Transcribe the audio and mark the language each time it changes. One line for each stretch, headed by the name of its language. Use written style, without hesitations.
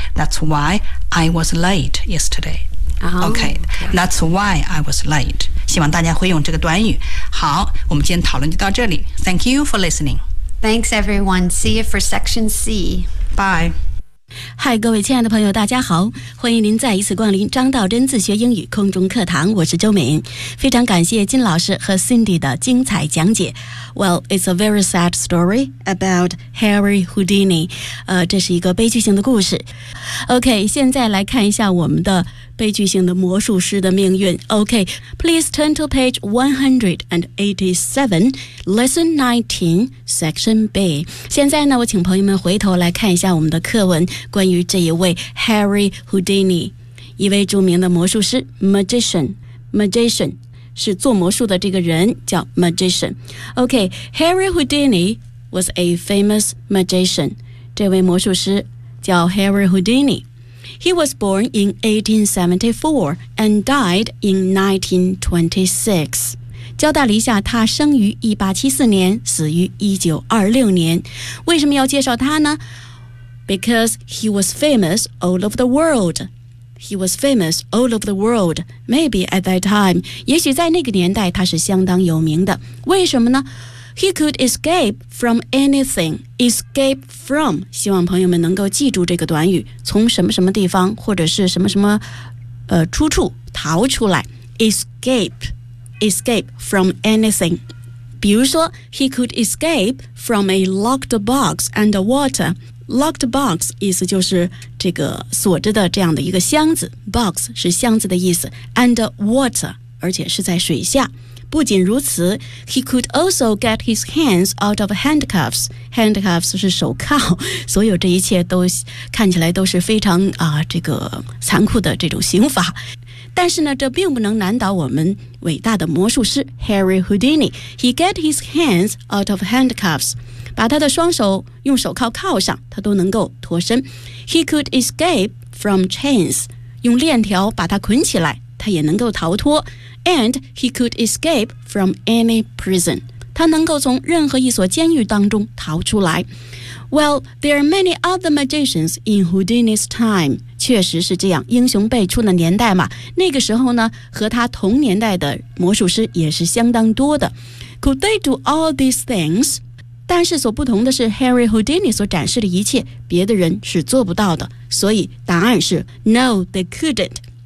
English: That's why I was late yesterdayOkay, that's why I was late.
Chinese: 希望大家会用这个短语。好，我们今天讨论就到这里。
English: Thank you for listening. Thanks, everyone. See you for Section C. Bye.
Chinese: Hi, 各位亲爱的朋友，大家好，欢迎您再一次光临张道真自学英语空中课堂。我是周敏，非常感谢金老师和 Cindy 的精彩讲解。
English: Well, it's a very sad story about Harry Houdini.
Chinese: 这是一个悲剧性的故事。Okay, 现在来看一下我们的。悲剧性的魔术师的命运。
English: OK, please turn to page 187, lesson 19, section B.
Chinese: 现在呢，我请朋友们回头来看一下我们的课文，关于这一位 Harry Houdini, 一位著名的魔术师 magician, magician, 是做魔术的这个人叫 magician.
English: OK, Harry Houdini was a famous magician.
Chinese: 这位魔术师叫
English: Harry Houdini. He was born in 1874 and died in 1926.
Chinese: 交代了一下，他生于1874年，死于1926年。为什么要介绍他呢？
English: Because he was famous all over the world. He was famous all over the world. Maybe at that time.
Chinese: 也许在那个年代他是相当有名的。为什么呢？
English: He could escape from anything. Escape from.
Chinese: 希望朋友们能够记住这个短语，从什么什么地方或者是什么什么、出处逃出来。
English: Escape. Escape from anything.
Chinese: 比如说
English: He could escape from a locked box and water.
Chinese: Locked box 意思就是这个锁着的这样的一个箱子。Box 是箱子的意思。And water 而且是在水下。不仅如此
English: ，he could also get his hands out of handcuffs.
Chinese: Handcuffs 是手铐，所有这一切都看起来都是非常啊、这个残酷的这种刑罚。但是呢，这并不能难倒我们伟大的魔术师 Harry Houdini.
English: He get his hands out of handcuffs.
Chinese: 把他的双手用手铐铐上，他都能够脱身。
English: He could escape from chains，
Chinese: 用链条把他捆起来，他也能够逃脱。
English: And he could escape from any prison，
Chinese: 他能够从任何一所监狱当中逃出来。
English: Well, there are many other magicians in Houdini's time.
Chinese: 确实是这样，英雄辈出的年代嘛。那个时候呢，和他同年代的魔术师也是相当多的。
English: Could they do all these things?
Chinese: 但是所不同的是 Harry Houdini 所展示的一切别的人是做不到的，所以答案是
English: No, they couldn't.